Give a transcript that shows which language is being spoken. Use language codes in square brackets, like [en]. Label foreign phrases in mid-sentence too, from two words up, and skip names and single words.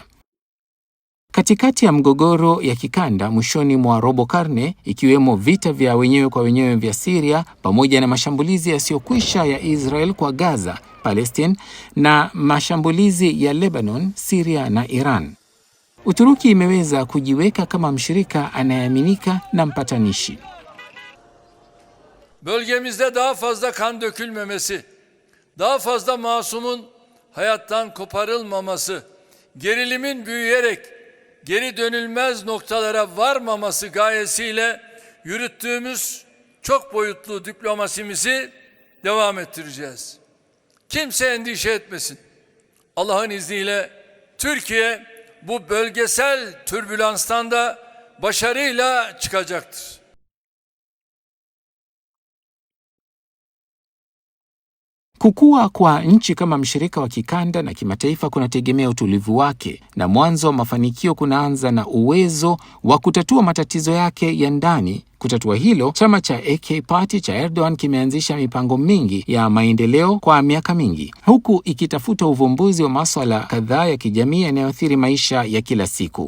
[sw] Katikati ya mgogoro ya kikanda mwishoni mwa robo karne, ikiwemo vita vya wenyewe kwa wenyewe vya Syria pamoja na mashambulizi yasiyokwisha ya Israel kwa Gaza, Palestine, na mashambulizi ya Lebanon, Syria na Iran, Uturuki imeweza kujiweka kama mshirika anayeaminika na mpatanishi. [tr] Bölgemizde daha fazla kan dökülmemesi, daha fazla masumun hayattan koparılmaması, gerilimin büyüyerek geri dönülmez noktalara varmaması gayesiyle yürüttüğümüz çok boyutlu diplomasimizi devam ettireceğiz. Kimse endişe etmesin. Allah'ın izniyle Türkiye bu bölgesel türbülanstan da başarıyla çıkacaktır. [sw] Kukua kwa nchi kama mshirika wa kikanda na kimataifa kunategemea utulivu wake, na mwanzo wa mafanikio kunaanza na uwezo wa kutatua matatizo yake ya ndani. Kutatua hilo, chama cha AK Party cha Erdogan kimeanzisha mipango mingi ya maendeleo kwa miaka mingi, huku ikitafuta uvumbuzi wa masuala kadhaa ya kijamii yanayoathiri maisha ya kila siku.